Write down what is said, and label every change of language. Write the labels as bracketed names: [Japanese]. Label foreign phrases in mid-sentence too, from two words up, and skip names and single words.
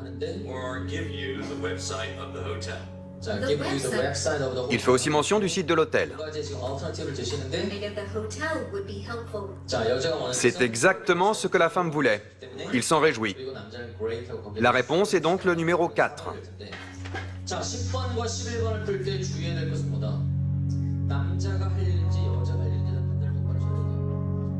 [French] Il fait aussi mention du site de l'hôtel. C'est exactement ce que la femme voulait. Il s'en réjouit. La réponse est donc le numéro 4. [Korean] 자, 10번과 11번을 풀 때 주의해야 될 것은 뭐다? 남자가 할 일인지 여자가 할 일인지 판단을 똑바로 잘해야 돼요.